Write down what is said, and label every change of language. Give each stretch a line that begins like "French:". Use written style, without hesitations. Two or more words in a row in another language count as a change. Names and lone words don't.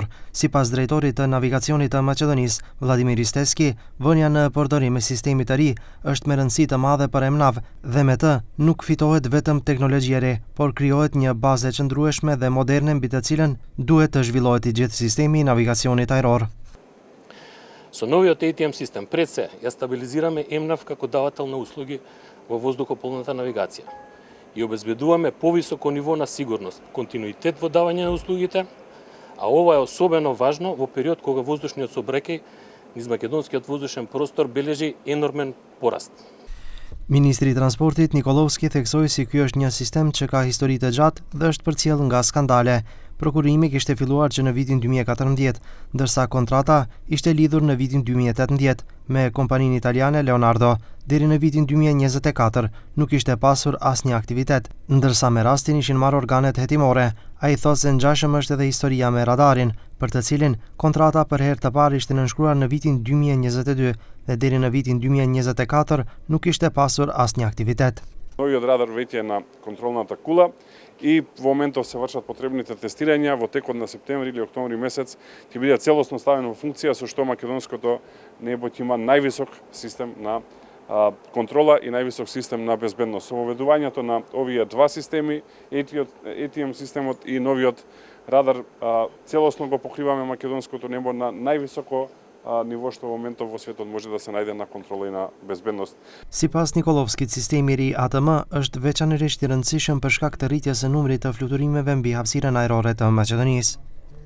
Albanian: Sipas drejtorit të navigacionit të Maqedonisë, Vladimir Isteski, vënia në përdorim e sistemit të ri është me rëndësi të madhe për EMNAV dhe me të nuk fitohet vetëm teknologji e re, por krijohet një bazë e qëndrueshme dhe moderne mbi të cilën duhet të zhvillohet I gjithë sistemi I navigacionit ajror.
Macedonian: Со новиот ATM систем пред се ја стабилизираме EMNAV како давател на услуги во воздухопловната навигација и обезбедуваме повисоко ниво на сигурност, континуитет во давање на услугите, а ова е особено важно во период кога воздушниот сообраќај низ македонскиот воздушен простор бележи енормен пораст.
Albanian: Ministri I Transportit Nikolovski theksoi si ky është një sistem që ka histori të gjatë dhe është përcjell nga skandale. Prokurimi kishte filluar që në vitin 2014, ndërsa kontrata ishte lidhur në vitin 2018 me kompaninë italiane Leonardo. Deri në vitin 2024 nuk ishte pasur asnjë aktivitet, ndërsa me rastin ishin marrë organet hetimore. Ai thotë se ngjashëm është edhe historia me radarin, për të cilin kontrata për herë të parë ishte nënshkruar në vitin 2022 dhe deri në vitin 2024 nuk ishte pasur asnjë aktivitet.
Macedonian: Новиот радар веќе е на контролната кула и во моментов се вршат потребните тестирања. Во текот на септември или октомври месец ќе биде целосно ставено во функција, со што македонското небо ќе има највисок систем на контрола и највисок систем на безбедност. Со воведувањето на овие два системи, ATM системот и новиот радар, целосно го покриваме македонското небо на највисоко ниво што во моментов во светот може да се најде на контрола и на безбедност.
Albanian: Sipas Nikolovskit, sistemi I ri ATM është veçanërisht I rëndësishëm për shkak të rritjes së numrit të fluturimeve mbi hapësirën ajrore të Maqedonisë.